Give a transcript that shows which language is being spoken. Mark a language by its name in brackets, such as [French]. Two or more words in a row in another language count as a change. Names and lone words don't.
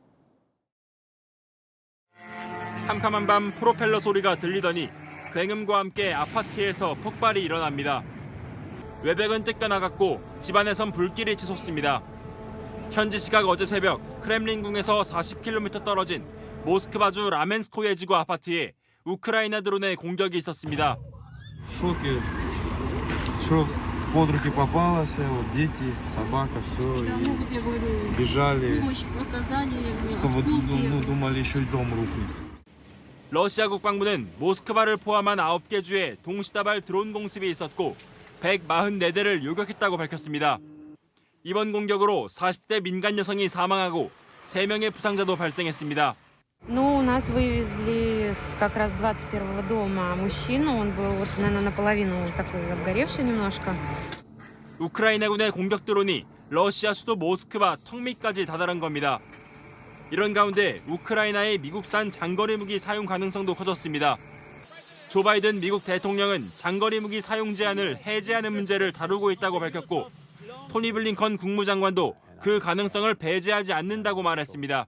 [Korean] 캄캄한 밤 프로펠러 소리가 들리더니 굉음과 함께 아파트에서 폭발이 일어납니다. 외벽은 뜯겨나갔고 집안에선 불길이 치솟습니다. 현지 시각 어제 새벽 크렘린궁에서 40km 떨어진 모스크바주 라멘스코예 지구 아파트에 우크라이나 드론의 공격이 있었습니다. [Russian] шоке, что под руки попалось, вот дети, собака, все, и бежали, чтобы думали еще и дом рухнет. [Korean] 러시아 국방부는 모스크바를 포함한 9개 주에 동시다발 드론 공습이 있었고 144대를 요격했다고 밝혔습니다. 이번 공격으로 40대 민간 여성이 사망하고 3명의 부상자도 발생했습니다. [Russian] Ну, у нас вывезли как раз 21-го дома мужчину, он был вот, наверное, наполовину такой обгоревший немножко. [Korean] 우크라이나군의 공격 드론이 러시아 수도 모스크바 턱밑까지 다다른 겁니다. 이런 가운데 우크라이나의 미국산 장거리 무기 사용 가능성도 커졌습니다. 조 바이든 미국 대통령은 장거리 무기 사용 제한을 해제하는 문제를 다루고 있다고 밝혔고 토니 블링컨 국무장관도 그 가능성을 배제하지 않는다고 말했습니다.